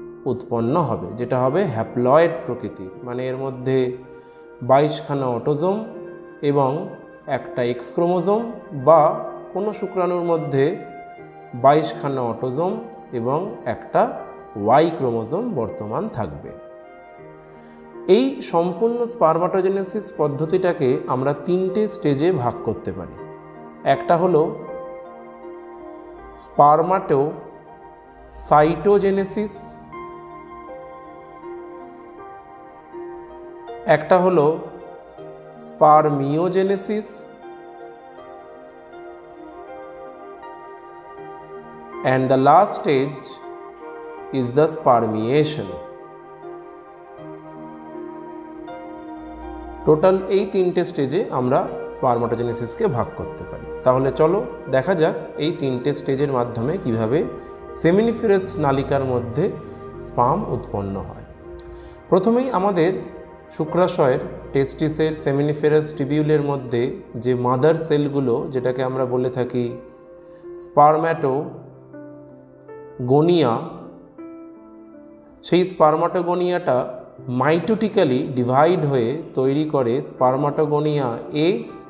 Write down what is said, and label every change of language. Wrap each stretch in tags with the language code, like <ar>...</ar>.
<bn>উৎপন্ন হবে, যেটা হবে হ্যাপ্লয়েড প্রকৃতি, মানে এর মধ্যে 22খানা অটোজোম এবং একটা এক্স ক্রোমোজোম, বা কোনো শুক্রাণুর মধ্যে 22খানা অটোজোম এবং একটা ওয়াই ক্রোমোজোম বর্তমান থাকবে। এই সম্পূর্ণ স্পারমাটোজেনেসিস পদ্ধতিটাকে আমরা 3টে স্টেজে ভাগ করতে পারি। একটা হলো স্পারমাটোসাইটোজেনেসিস, একটা হলো স্পারমিওজেনেসিস,</bn> <en>and the last stage is the spermiation.</en> <bn>Total এই 3টে স্টেজে আমরা স্পারমাটোজেনেসিসকে ভাগ করতে পারি। তাহলে চলো দেখা যাক এই 3টে স্টেজের মাধ্যমে কিভাবে সেমিনিফেরাস নালিকার মধ্যে স্পার্ম উৎপন্ন হয়। প্রথমেই আমাদের শুক্রাশয়ের টেস্টিসের সেমিনিফেরাস টিবিউলের মধ্যে যে মাদার সেলগুলো, যেটাকে আমরা বলে থাকি স্পারম্যাটোগোনিয়া, সেই স্পারমাটোগোনিয়াটা মাইটোটিক্যালি ডিভাইড হয়ে তৈরি করে স্পারমাটোগোনিয়া এ</bn>